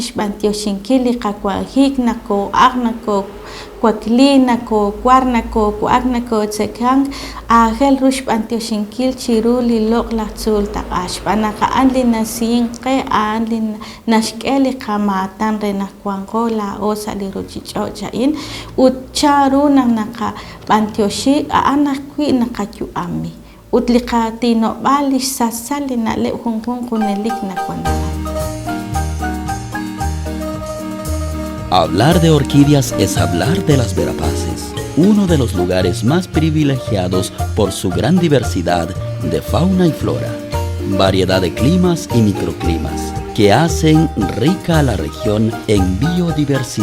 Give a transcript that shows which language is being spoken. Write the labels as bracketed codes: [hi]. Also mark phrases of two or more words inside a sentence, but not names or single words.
[kek] xb'antioxinkil li qakuanjik nako'aj nakokwakli nakokwar nakokwa'ak nakotz'ekank ajel ru xb'antioxinkil chiru li loq' laj tzul taq'a xb'anaq an li nasin qe an li naxk'e li qamatan re nakuanjo la'o sa li ruchich'och cha'in ut charu naq naqab'antioxik an aj kwi' naqakyu'ami ut li qatinob'al li sasal li na'leb' junjun junelik nakuanara. [es] Hablar de orquídeas es hablar de las Verapaces, uno de los lugares más privilegiados por su gran diversidad de fauna y flora, variedad de climas y microclimas que hacen rica a la región en biodiversidad.